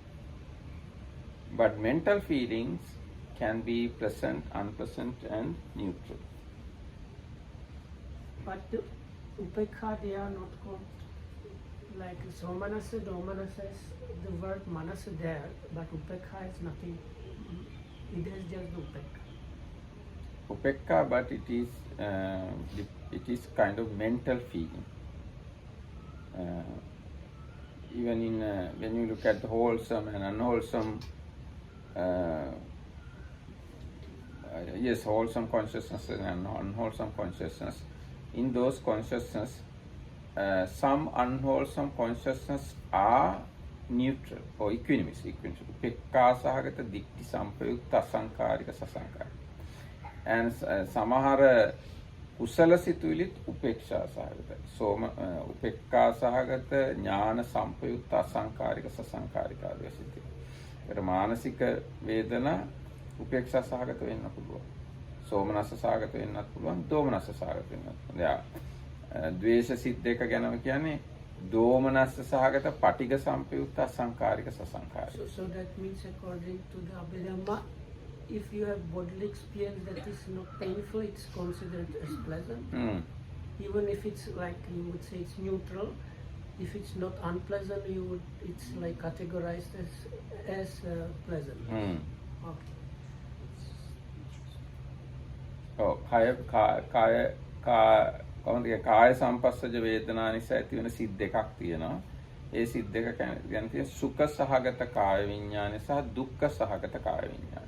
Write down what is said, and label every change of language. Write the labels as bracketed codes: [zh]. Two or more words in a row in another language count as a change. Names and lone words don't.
[en] But mental feelings can be pleasant, unpleasant, and neutral. But the upekha, they are not called like somanasa, domanasa, the word manasa there, but upekha is nothing. It is just the upekha. Upekkha, but it is kind of mental feeling. Even in when you look at the wholesome and unwholesome, yes, wholesome consciousness and unwholesome consciousness. In those consciousness, some unwholesome consciousness are neutral or equanimous. [pi] Upekkha sahagata ditti sampayukta asankarika sasankarika. [si] And samahara කුසල සිතුවිලිත් උපේක්ෂා සහගතයි. [pi] උපේක්ඛා සහගත ඥාන සම්පයුක්ත අසංකාරික සසංකාරික [si] ආදී සිතුවිලි. ඒතර මානසික වේදනා උපේක්ෂා සහගත වෙන්න පුළුවන්. සෝමනස්ස සහගත වෙන්නත් පුළුවන්, දෝමනස්ස සහගත වෙන්නත් පුළුවන්. ද්වේෂ සිත් දෙක ගැනම කියන්නේ [pi] දෝමනස්ස සහගත පටිඝ සම්පයුක්ත අසංකාරික සසංකාරික. [en] So that means according to the Abhidhamma, if you have bodily experience that is not painful, it's considered as pleasant. Even if it's like, you would say it's neutral. If it's not unpleasant, it's like categorized as pleasant. Okay. [si] Oh, කාය සම්පස්සජ වේදනා නිසා ඇති වෙන සිත් දෙකක් තියෙනවා. ඒ සිත් දෙක කියන්නේ සුඛ සහගත කාය විඥානය සහ දුක්ඛ සහගත කාය විඥානය.